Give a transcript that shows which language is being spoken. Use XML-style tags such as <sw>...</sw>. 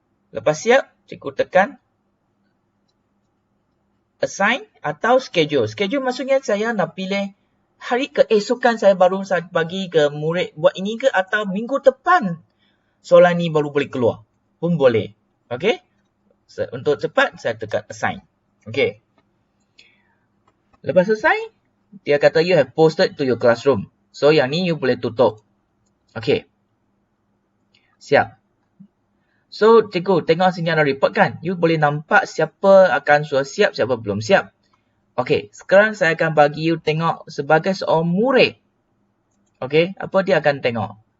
<ms>Lepas siap, cikgu tekan assign atau schedule. Schedule maksudnya saya nak pilih hari keesokan saya baru bagi ke murid buat ini ke, atau minggu depan soalan ni baru boleh keluar. Pun boleh. Okay. Untuk cepat, saya tekan assign. Okay. Lepas selesai, dia kata</ms> <en>you have posted to your classroom.</en> <ms>So, yang ni you boleh tutup. Okay. Siap. So, cikgu tengok sini ada report kan. You boleh nampak siapa akan sudah siap, siapa belum siap. Okay. Sekarang saya akan bagi you tengok sebagai seorang murid. Okay. Apa dia akan tengok?</ms>